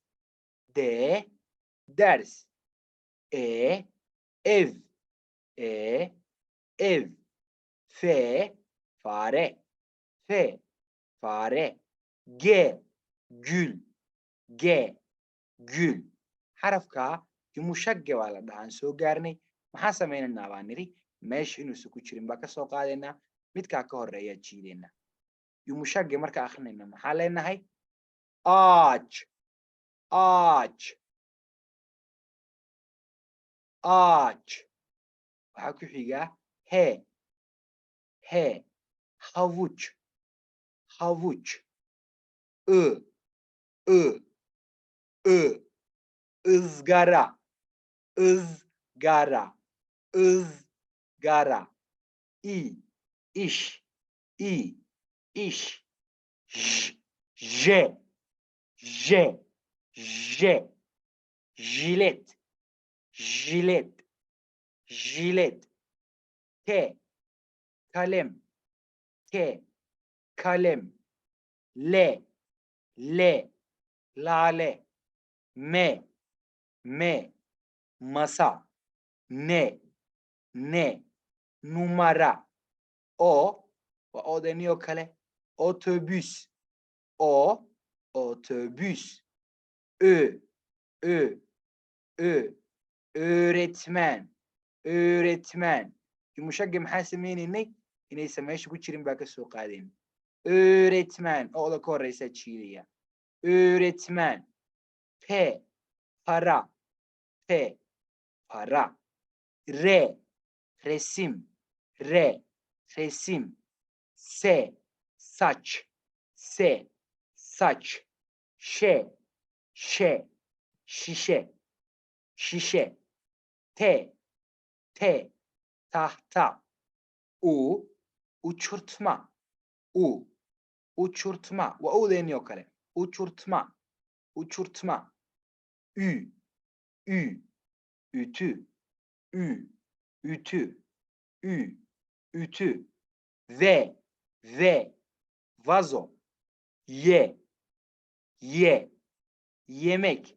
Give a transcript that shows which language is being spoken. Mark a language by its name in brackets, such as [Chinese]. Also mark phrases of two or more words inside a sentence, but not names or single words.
[Turkish] D, ders. E, ev. E, ev. F, fare. F, fare. G, gül. G, gül. [Somali] Xarafka [Turkish] yumuşak G [Somali] waa la dhahaan soo gaarnay. Maxaa sameynaynaa baan nidhi meesha inuusan ku jirin baa ka soo qaadaynaa midkaa ka horeeyaa jiidaynaa. [Turkish] Yumuşak G [Somali] markaa akrinayna maxaa leenahay? [Turkish] Ağaç, ağaç, ağaç. [Somali] Waxaa ku xigaa he, he. [Turkish] Havuç, havuç. I, I, I. Izgara, ızgara, ızgara. İ, iş, i, iş. J, j, j, j. Jilet, jilet, jilet. T, kalem, T, kalem. L, L, lale. M, M, masa. N, N, numara. O, [Somali] waa oodeenii oo kale. [Turkish] Otobüs. O, otobüs. Ö, Ö, Ö. Öğretmen, öğretmen. Yumuşak G [Somali] maxaa sameynaynay? Inaysan meesha ku jirin baa ka soo qaadayn. [Turkish] Öğretmen. [Somali] O'da ka horeysaa jiidaya. [Turkish] Öğretmen. P, para. P, para. R, resim. R, resim. S, saç. S, saç. Ş, şe, şişe. Şişe. T, T, tahta. U, uçurtma. U, uçurtma. [Somali] Waa oodeenii oo kale. [Turkish] Uçurtma, uçurtma. Ü, ü, ütü. Ü, ütü. Ü, ütü. V, V, vazo. Y, ye, yemek.